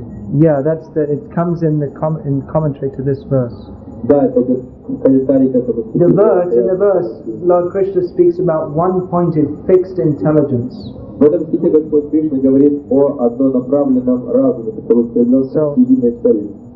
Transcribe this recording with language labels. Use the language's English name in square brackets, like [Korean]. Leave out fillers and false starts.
[English] Yeah, it comes in the commentary to this verse. [Russian] Да, это комментарий к этому стиху. [English] In the verse, Lord Krishna speaks about one-pointed fixed intelligence. [Russian] В этом стихе Господь Кришна говорит о однонаправленном разуме, который стремился к единой цели.